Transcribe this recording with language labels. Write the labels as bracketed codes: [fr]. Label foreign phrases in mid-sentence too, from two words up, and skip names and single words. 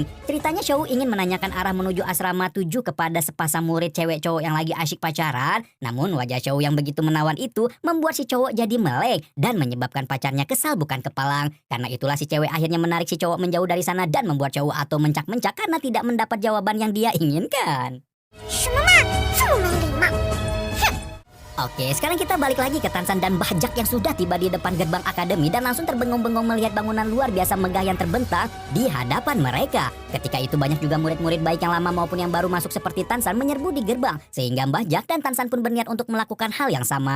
[id] Ceritanya Shou ingin menanyakan arah menuju asrama 7 kepada sepasang murid cewek cowok yang lagi asyik pacaran. Namun wajah Shou yang begitu menawan itu membuat si cowok jadi melek dan menyebabkan pacarnya kesal bukan kepalang. Karena itulah si cewek akhirnya menarik si cowok menjauh dari sana dan membuat cowok atau mencak-mencak karena tidak mendapat jawaban yang dia inginkan. [zh] 什么嘛，这么没礼貌！ [id] Oke, sekarang kita balik lagi ke Tansan dan Mbah Jak yang sudah tiba di depan gerbang akademi dan langsung terbengong-bengong melihat bangunan luar biasa megah yang terbentang di hadapan mereka. Ketika itu banyak juga murid-murid baik yang lama maupun yang baru masuk seperti Tansan menyerbu di gerbang, sehingga Mbah Jak dan Tansan pun berniat untuk melakukan hal yang sama.